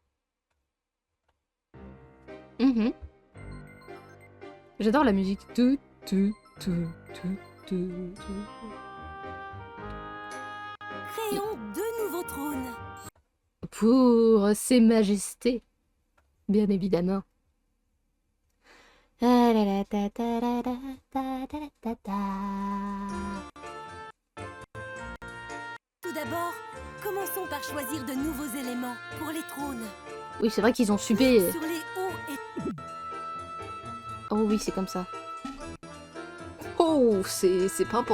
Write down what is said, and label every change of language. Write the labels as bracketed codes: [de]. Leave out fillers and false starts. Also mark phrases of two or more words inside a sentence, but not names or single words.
[fr] Mhm. J'adore la musique. Tu, tu, tu, tu, tu, tu. Créons 2 nouveaux trônes. Pour ses majestés, bien évidemment. Ah là là, ta ta ra ra, ta ta ra ta ta. Tout d'abord, commençons par choisir de nouveaux éléments pour les trônes. Oui, c'est vrai qu'ils ont subé. Sur les hauts et... Oh oui, c'est comme ça. Oh, c'est pimpant.